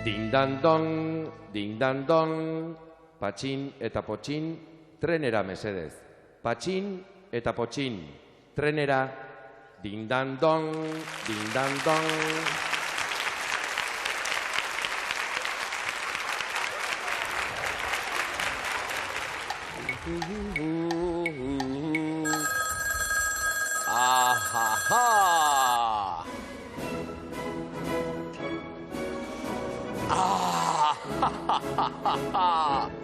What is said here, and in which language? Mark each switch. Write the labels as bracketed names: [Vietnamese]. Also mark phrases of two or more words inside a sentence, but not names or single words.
[Basque] ding-dan-don, patxin eta potxin, trenera mesedez. Patxin eta potxin, trenera, ding-dan-don, ding-dan-don. Ahaha! Ahahaha!